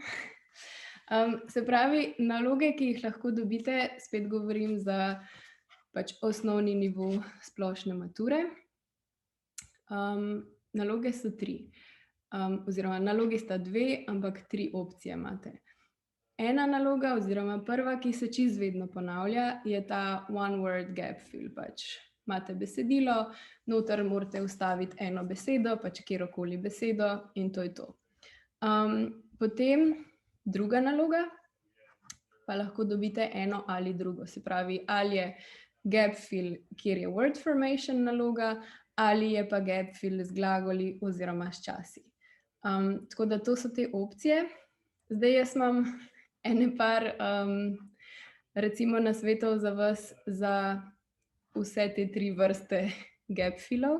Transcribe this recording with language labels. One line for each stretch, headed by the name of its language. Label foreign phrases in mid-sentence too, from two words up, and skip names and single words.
Slovenian: Se pravi, naloge, ki jih lahko dobite, spet govorim za pač osnovni nivo splošne mature. Naloge so 3, oziroma nalogi sta 2, ampak 3 opcije imate. Ena naloga oziroma prva, ki se čisto vedno ponavlja, je ta
English: one word gap fill.
Slovenian: Pač imate besedilo, noter morate vstaviti eno besedo, pač kjerokoli besedo in to je to. Potem druga naloga, pa lahko dobite eno ali drugo. Se pravi, ali je
English: gap fill,
Slovenian: kjer je
English: word formation
Slovenian: naloga, ali je pa
English: gap fill
Slovenian: z glagoli oziroma s časi. Tako da to so te opcije. Zdaj jaz imam ene par recimo nasvetov za vas za vse te 3 vrste
English: gap fillov.